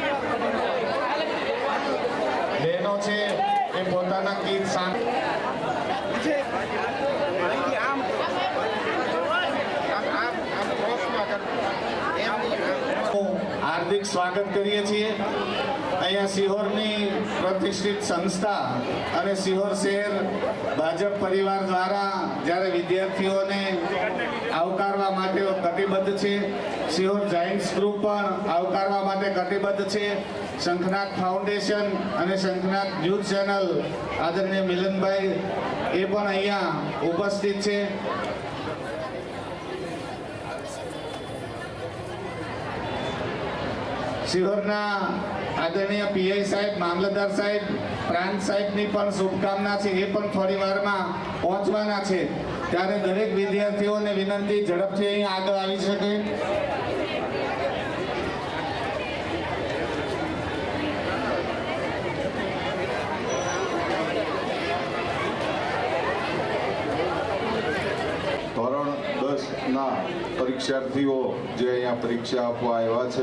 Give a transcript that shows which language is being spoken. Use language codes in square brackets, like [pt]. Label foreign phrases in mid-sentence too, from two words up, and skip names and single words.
[gu] બહેનો છે એ પોતાના કીટ સામે હાર્દિક સ્વાગત કરીએ છીએ। અહીંયા સિહોરની પ્રતિષ્ઠિત સંસ્થા અને સિહોર શહેર ભાજપ પરિવાર દ્વારા જ્યારે વિદ્યાર્થીઓને આવકારવા માટે કટિબદ્ધ છે। સિહોર જાયન્ટ્સ ગ્રુપ પણ આવકારવા માટે કટિબદ્ધ છે। શંખનાથ ફાઉન્ડેશન અને શંખનાથ ન્યૂઝ ચેનલ આદરણીય મિલનભાઈ એ પણ અહીંયા ઉપસ્થિત છે। સિહોરના આદરણીય પીઆઈ સાહેબ, મામલતદાર સાહેબ, પ્રાંત સાહેબની પણ શુભકામના છે। એ પણ થોડી વારમાં પહોંચવાના છે ત્યારે દરેક વિદ્યાર્થીઓને વિનંતી ઝડપથી અહીં આગળ આવી શકે। ધોરણ 10ના પરીક્ષાર્થીઓ જે અહીંયા પરીક્ષા આપવા આવ્યા છે